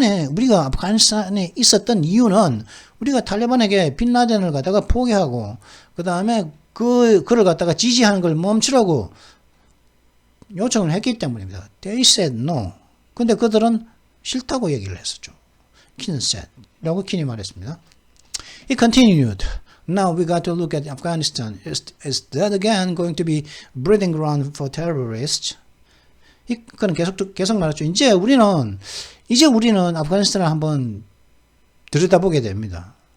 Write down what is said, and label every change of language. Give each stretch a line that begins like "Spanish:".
Korean: 우리가 아프가니스탄에 있었던 이유는 우리가 탈레반에게 빈 라덴을 갖다가 포기하고, 그 다음에 그를 갖다가 지지하는 걸 멈추라고 요청을 했기 때문입니다.
English: They said no.
Korean: 근데 그들은 싫다고 얘기를 했었죠.
English: Kin said.
Korean: 라고 킨이 말했습니다.
English: He continued. Now we got to look at Afghanistan. Is that again going to be breeding ground for terrorists?
Korean: 그는 계속 말했죠. 이제 우리는 아프가니스탄을 한번 들여다보게 됩니다.